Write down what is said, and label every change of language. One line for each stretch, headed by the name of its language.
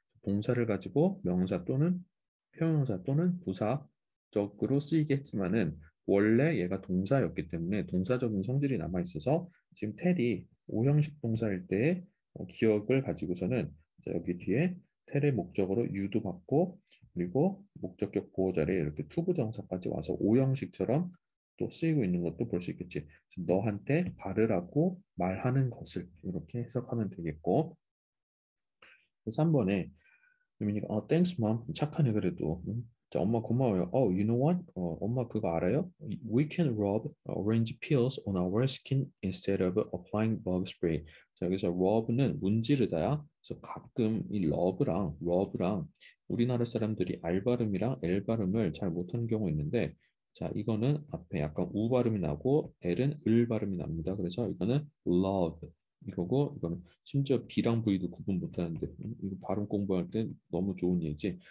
Korean: 동사를 가지고 명사 또는 형용사 또는 부사적으로 쓰이게 했지만은 원래 얘가 동사였기 때문에 동사적인 성질이 남아 있어서 지금 텔이 오형식 동사일 때의 기억을 가지고서는 자, 여기 뒤에 텔의 목적어로 유도 받고 그리고 목적격 보호자리에 이렇게 투부정사까지 와서 오형식처럼 또 쓰이고 있는 것도 볼 수 있겠지. 너한테 바르라고 말하는 것을 이렇게 해석하면 되겠고 3번에 유민이가
English: thanks mom
Korean: 착하네 그래도 자, 엄마 고마워요.
English: you know what?
Korean: 엄마 그거 알아요?
English: We can rub orange peels on our skin instead of applying bug spray.
Korean: 자, 여기서 rub는 문지르다야. 그래서 가끔 이 rub랑 우리나라 사람들이 R 발음이랑 L 발음을 잘 못하는 경우가 있는데 자, 이거는 앞에 약간 우 발음이 나고 L은 을 발음이 납니다. 그래서 이거는 love 이거고 이거는 심지어 B랑 V도 구분 못하는데 이거 발음 공부할 때 너무 좋은 예지.